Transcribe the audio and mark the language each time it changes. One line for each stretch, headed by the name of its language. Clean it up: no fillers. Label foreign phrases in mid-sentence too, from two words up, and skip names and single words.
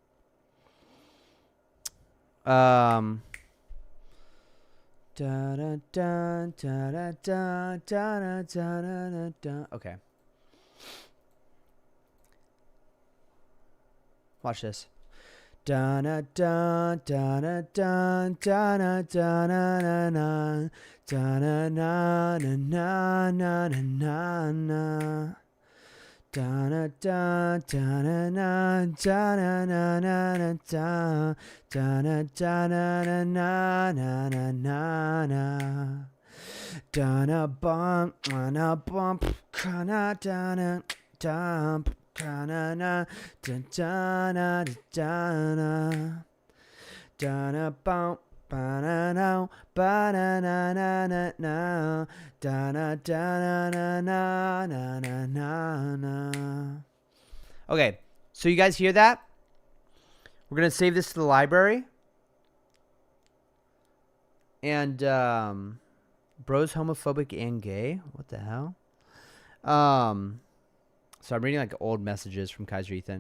English: Da da da da da da da da da. Okay. Watch this. Da da da da da da da da da na na da na na na na na na. Da da da da na na da na na na da da da da na na na na na na da na bump na bump kana da na dump kana na da da na da na da na bump ba-na-na, ba-na-na-na-na-na, da-na-da-na-na-na-na-na. Okay, so you guys hear that? We're going to save this to the library. And, bro's homophobic and gay? What the hell? So I'm reading, like, old messages from Kaiser Ethan.